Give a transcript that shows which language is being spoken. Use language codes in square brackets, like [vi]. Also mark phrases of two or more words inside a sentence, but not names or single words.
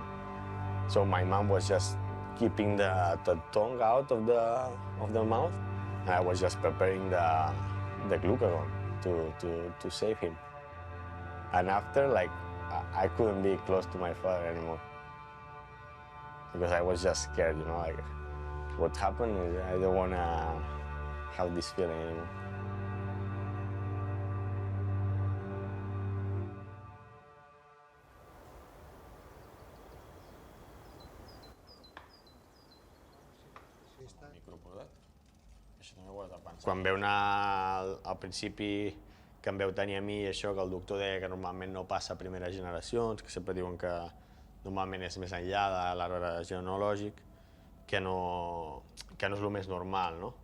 [en] So my mom was just keeping the tongue out of the mouth, and I was just preparing the glucagon to save him. And after, I couldn't be close to my father anymore because I was just scared, what happened is I don't want to have this feeling anymore. [ca] Quan veu anar al principi, que em veu tenir a mi, això que el doctor deia que normalment no passa a primeres generacions, que sempre diuen que normalment és més enllà de l'arbre genealògic, que no és el més normal, no?